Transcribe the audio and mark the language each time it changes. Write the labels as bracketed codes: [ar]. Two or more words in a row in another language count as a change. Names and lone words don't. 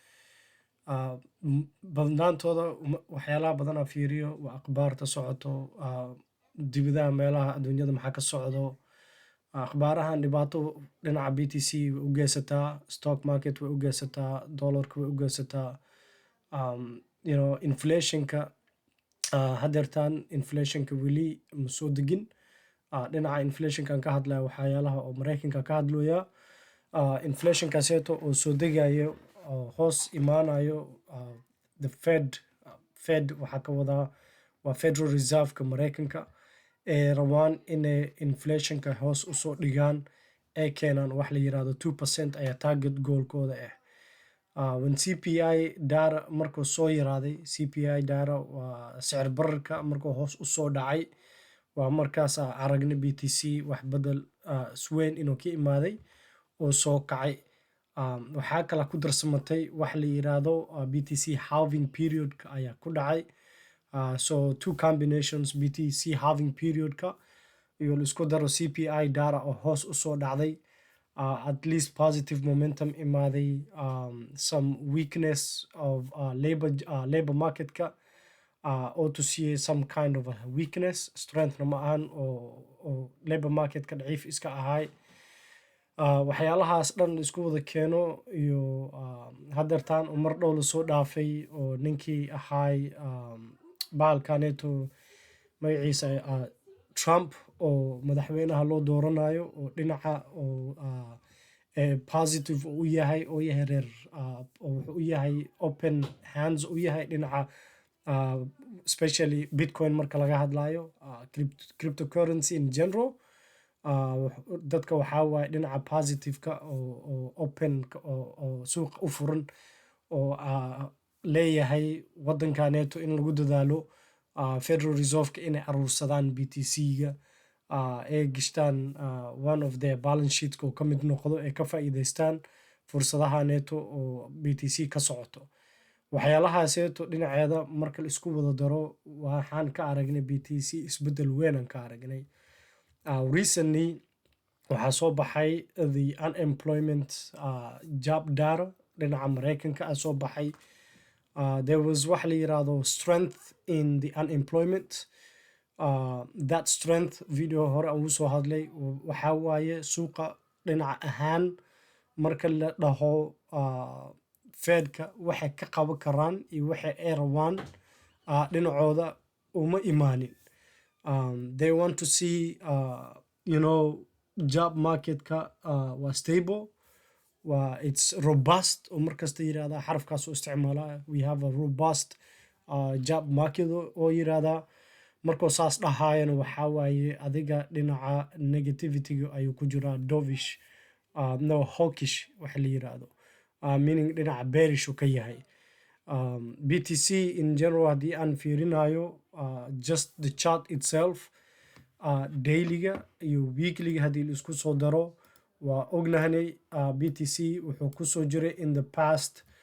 [so] badnaantooda waxyaalaha badanaa fiiriyo waa akhbaarta socoto dibadaha meelaha adduunyada maxaa ka socdo akhbaarahan dhibaato dhinaca BTC way u geysataa [en] stock market [so] way u geysataa dollarka way u geysataa inflationka hadeertaan inflationka weli ma soo degin dhinaca inflationkan ka hadlaya waxyaalaha oo maraykanka ka hadlaya inflationkaaseeto oo soo degayo oo hoos imaanayo [en] the fed [so] waxaa ka wadaa waa [en] federal reserve-ka [so] maraykanka ee rabaan inay inflationka hoos usoo dhigaan ay keenaan wax la yiraahdo 2% ayaa [en] target goalkooda when CPI data [so] markuu soo yaraaday [en] CPI data [so] waa sicir bararka markuu hoos usoo dhacay waa markaas aragnay BTC wax bedel isweyn inuu ka imaaday oo soo kacay waxaa kala ku darsamatay wax la yiraahdo [en] BTC halving period-ka [so] ayaa ku dhacay [en] so two combinations BTC halving period-ka [so] iyo la isku daro [en] CPI data [so] oo hoos usoo dhacday [en] at least positive momentum [so] imaaday [en] some weakness of labor market-ka [so] oo tusiyey [en] some kind of a [so] weakness strengthna ma ahan oo [en] labor market-ka [so] daciif iska ahay waxyaalahaas dhan isku wada keeno iyo hadeertaan oo mar dhow lasoo dhaafay oo ninkii ahaay bahalkaneeto magaciisa Trump oo madaxweynaha loo dooranayo oo dhinaca oo positive u yahay oo yahay reer wuxuu u yahay [en] open hands [so] u yahay dhinaca [en] especially Bitcoin [so] marka laga hadlayo [en] cryptocurrency in general [so] dadka waxaa waaye dhinaca positive-ka oo open oo suuqa u furan oo leeyahay waddankaneeto in lagu dadaalo [en] federal reserve-ka [so] inay aruursadaan BTC-ga ay gishtaan [en] one of their balance sheet-ka [so] oo ka mid noqdo ay ka faa'iidaystaan fursadahaneeto oo BTC ka socoto waxyaalahaaseeto dhinaceeda marka la isku wada daro waxaan ka aragnay BTC isbeddel weynaan ka aragnay recently waxaa soo baxay [en] the unemployment job data [so] dhinaca maraykanka soo baxay [en] there was [so] wax la yiraahdo [en] strength in the unemployment that strength [so] video hore ugu soo hadlay waxaa waaye suuqa dhinaca ahaan marka la dhaho fedka waxay ka qaban karaan iyo waxay ay rabaan dhinacooda uma imaanin [en] they want to see job market-ka [so] waa stable [en] it's robust [so] oo markasta yiraahdaa xarafkaas oo isticmaalaa [en] we have a robust job [so] market oo yiraahdaa markuu saas dhahaayana waxaa waaye adiga dhinaca negativity-ga ayuu ku jiraa [en] dovish hawkish [so] waxa la yiraahdo meaning dhinaca bearish uu ka yahay BTC [en] in general [so] haddii aan fiirinayo [en] just the chart itself [so] dailyga iyo weeklyga haddii la isku soo daro waa ognahnay BTC wuxuu kusoo jiray [en] in the past